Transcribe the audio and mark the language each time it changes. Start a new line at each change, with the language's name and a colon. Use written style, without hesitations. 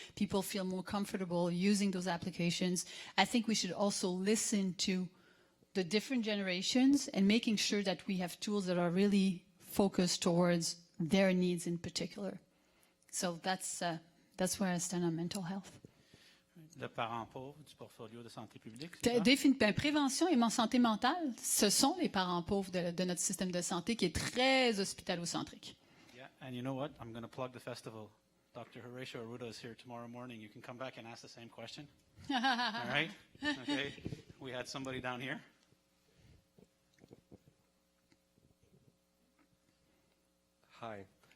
English: People feel more comfortable using those applications. I think we should also listen to the different generations and making sure that we have tools that are really focused towards their needs in particular. So that's where I stand on mental health.
French: Le parent pauvre du portfolio de santé publique. C'est ça? Prévention et santé mentale, ce sont les parents pauvres de notre système de santé qui est très hospitalo-centrique.
English: Yeah, and you know what? I'm going to plug the festival. Dr. Horatio Arruda is here tomorrow morning. You can come back and ask the same question. All right? Okay. We had somebody down here. Hi.